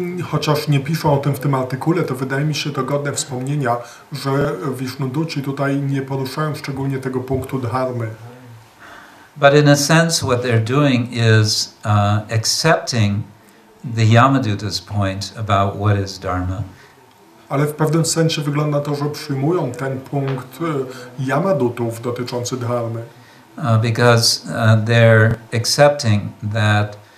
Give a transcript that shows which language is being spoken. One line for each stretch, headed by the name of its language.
Polish: Chociaż nie piszą o tym w tym artykule, to wydaje mi się to godne wspomnienia, że Vishnuduci tutaj nie poruszają szczególnie tego punktu dharmy.
English: But in a sense what they're doing is accepting the Yamaduta's point about what is dharma.
Polish: Ale w pewnym sensie wygląda to, że przyjmują ten punkt Yamadutów dotyczący dharmy.
English: Because they're accepting that